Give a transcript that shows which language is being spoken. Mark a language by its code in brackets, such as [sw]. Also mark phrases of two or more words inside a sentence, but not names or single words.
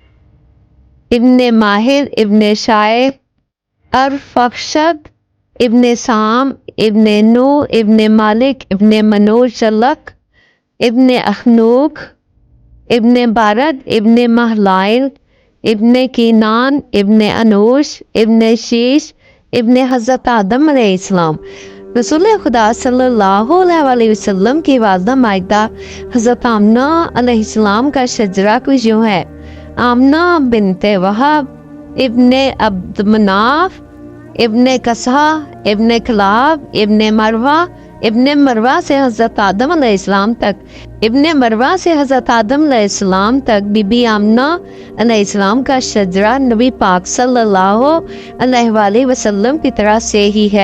[ur] ابن ماہر ابن شائب ارفخشد ابن سام ابن نوح ابن مالک ابن منور شلخ ابن اخنوخ ابن بارد ابن مہلائیل ابن قینان ابن انوش ابن شیث ابن حضرت آدم علیہ السلام. رسول خدا [ar] صلى الله عليه وسلم [ur] کی والدہ ماجدہ حضرت آمنہ علیہ السلام کا شجرہ کچھ یوں ہے. آمنہ بنت وہب ابن عبد مناف ابن قصی ابن کلاب ابن مرہ سے حضرت آدم علیہ السلام تک ابن مرہ سے حضرت آدم علیہ السلام تک بی بی آمنہ علیہ السلام کا شجرہ نبی پاک [ar] صلى الله عليه وسلم [ur] کی طرح سے ہی ہے.